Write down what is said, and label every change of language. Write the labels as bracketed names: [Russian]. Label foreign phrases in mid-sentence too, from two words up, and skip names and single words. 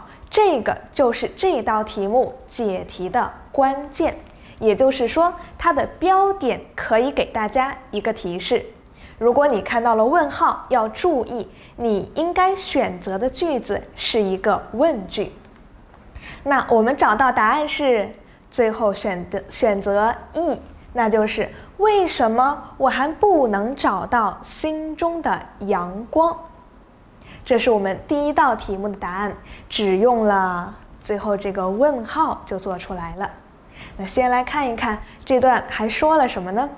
[Chinese] 這個就是這道題目解題的關鍵，也就是說，它的標點可以給大家一個提示。如果你看到了問號，要注意，你應該選擇的句子是一個問句。那我們找到答案是最後選擇 E，那就是為什麼我還不能找到心中的陽光？這是我們第一道題目的答案，只用了最後這個問號就做出來了。那先來看一看這段還說了什麼呢？